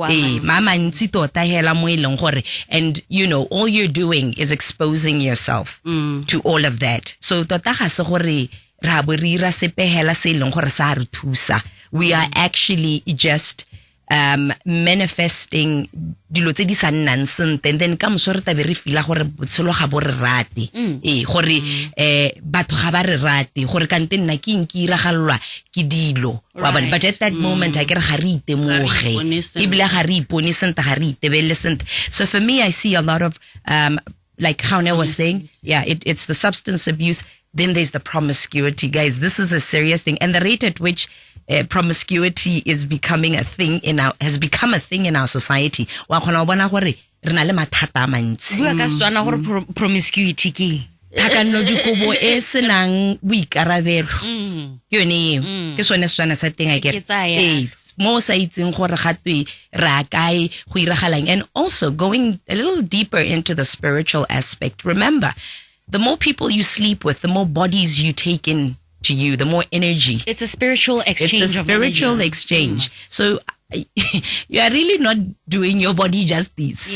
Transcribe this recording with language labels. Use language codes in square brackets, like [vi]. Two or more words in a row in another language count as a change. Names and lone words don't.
[en] And, all you're doing is exposing yourself to all of that. So, we are actually just manifesting [tn] dilo tse di sa nnang sentle, [en] and then [tn] ka moso re tabe re fila gore botshelo ga bo re rate gore batho ga ba re rate gore kante nna ke inki iragalwa ke dilo wa bona, [en] but at that moment I [tn] ke re ga re itemoge ebile ga re ipone sentle ga re itebelle sentle. [en] So for me I see a lot of like Gaone was saying, it's the substance abuse. Then there's the promiscuity. Guys, this is a serious thing. And the rate at which promiscuity is becoming a thing has become a thing in our society. [tn] Wa khona bona gore re na le mathata a mantsi. Bua ka Setswana gore promiscuity ke Takanno dikobo e senang boikarabelo. Ke yone ke sone Setswana sa teng [en] I get. [tn] Mo sa itseng gore gatwe ra kae go iragalang. [en] And also going a little deeper into the spiritual aspect. Remember, the more people you sleep with, the more bodies you take in to you, the more energy. It's a spiritual exchange. It's a spiritual exchange. So you are really not doing your body justice.